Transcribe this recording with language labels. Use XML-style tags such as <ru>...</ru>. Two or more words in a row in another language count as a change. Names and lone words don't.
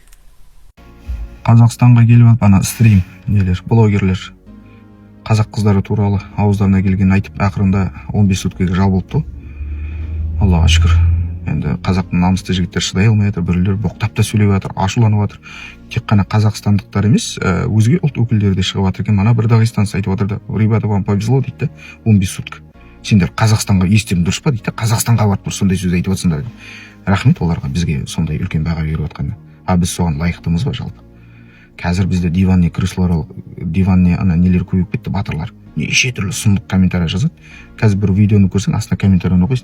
<kk>Қазақстанға келіп алып, ана стрим, блогерлер, қазақ қыздары туралы ауыздарына келген айтып, ақырында 15 суткаға жал болыпты. Аллаға шүкір. Енді қазақтың намысты жігіттер шыдай алмай жатыр, біреулер боқтап та сөйлеп жатыр, ашуланып жатыр. Тек қана қазақстандықтар емес, өзге ұлт өкілдері де шығып жатыр екен. Мана бір дағистанец айтып отыр да,</kk> <ru>ребята, вам повезло дейді, 15 сутка.</ru> <kk>Сендер Қазақстанға естерің дұрыс па дейді, Қазақстанға барып бір сондай сөз айтып жатсыңдар. Рахмет оларға, бізге сондай үлкен баға беріп жатқанына. Біз соған лайықтымыз ба жалпы? Қазір бізде</kk> <ru>диванный крыслар,</ru> <kk>диванный ана нелер көбейіп кетті, батырлар. Неше түрлі сұмдық комментарий жазады. Қазір бір видеоны көрсең, астына комментарийны оқисың.</kk>